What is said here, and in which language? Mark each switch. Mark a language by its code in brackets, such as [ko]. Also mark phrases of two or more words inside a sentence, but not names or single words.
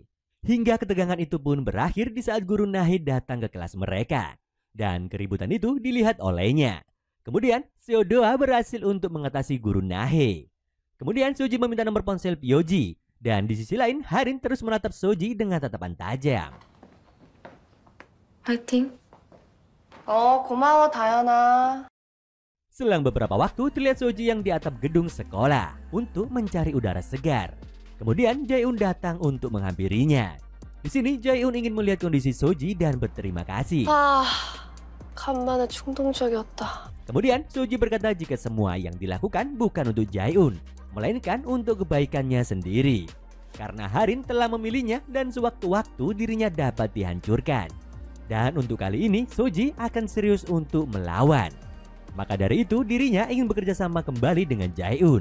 [id] Hingga ketegangan itu pun berakhir di saat guru Nahid datang ke kelas mereka. Dan keributan itu dilihat olehnya. Kemudian Seodoa berhasil untuk mengatasi guru Nahe. Kemudian Soji meminta nomor ponsel Pyoji. Dan di sisi lain, Harin terus menatap Soji dengan tatapan tajam. [ko] 파이팅. 고마워, 다현아. [id] Selang beberapa waktu, terlihat Soji yang di atap gedung sekolah untuk mencari udara segar. Kemudian Jae-un datang untuk menghampirinya. Di sini Jae-un ingin melihat kondisi Soji dan berterima kasih. [ko] 간만에 충동적이었다. [id] Kemudian Soji berkata jika semua yang dilakukan bukan untuk Jae-un, melainkan untuk kebaikannya sendiri. Karena Harin telah memilihnya dan sewaktu-waktu dirinya dapat dihancurkan. Dan untuk kali ini Soji akan serius untuk melawan. Maka dari itu dirinya ingin bekerja sama kembali dengan Jae-un.